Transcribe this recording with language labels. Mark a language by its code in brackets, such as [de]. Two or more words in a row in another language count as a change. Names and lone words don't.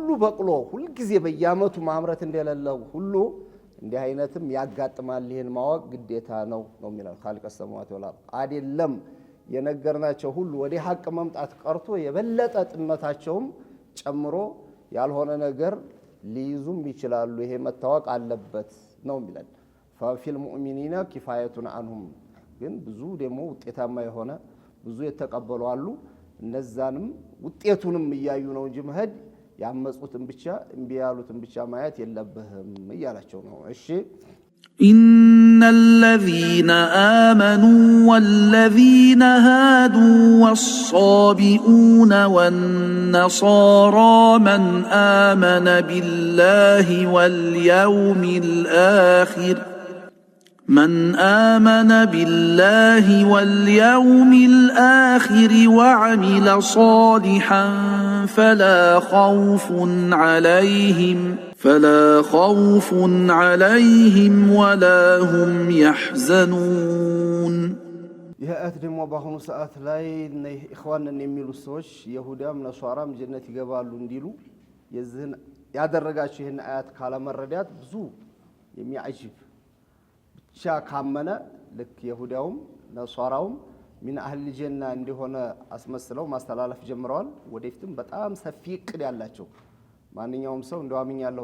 [am] በቅሎ ሁሉ ጊዜ በየአመቱ ማምረት እንደሌለው ሁሉ እንዲህ አይነትም ያጋጥማል። ይሄን ማወቅ ግዴታ ነው የሚለው ኻሊቀ [ar] سماوات والأرض [am] አይደለም። የነገርናቸው ሁሉ ወደ ሐቅ መምጣት ቀርቶ የበለጠ ጥመታቸውም ጨምሮ ያልሆነ ነገር ሊይዙም ይችላሉ። ይሄ መታወቅ አለበት ነው የሚለው። [ar] ففي المؤمنين كفاية عنهم [am] ግን ብዙ ደግሞ ውጤታማ የሆነ ብዙ የተቀበሉ አሉ። እነዛንም ውጤቱንም እያዩ ነው እንጂ መሄድ ያመጹትን ብቻ እምቢ ያሉትን ብቻ ማየት የለብህም እያላቸው ነው። እሺ [ar] إن الذين آمنوا والذين هادوا والصابئون والنصارى من آمن بالله واليوم الآخر وعمل صالحا فلا خوف فلا خوف عليهم ولا هم يحزنون [am] ይህ አያት ደግሞ በአሁኑ ሰዓት ላይ ኢኽዋንን የሚሉ ሰዎች ይሁዳም ነሷራም ጀነት ይገባሉ እንዲሉ የዚህን ያደረጋቸው ይህን አያት ካለመረዳት ብዙ የሚያጅብ ብቻ ካመነ ልክ ይሁዳውም ነሷራውም ምን [ar] أهل الجنة [am] እንደሆነ አስመስለው ማስተላለፍ ጀምረዋል። ወደፊትም በጣም ሰፊ እቅድ ያላቸው ማንኛውም ሰው እንደው አምኛለሁ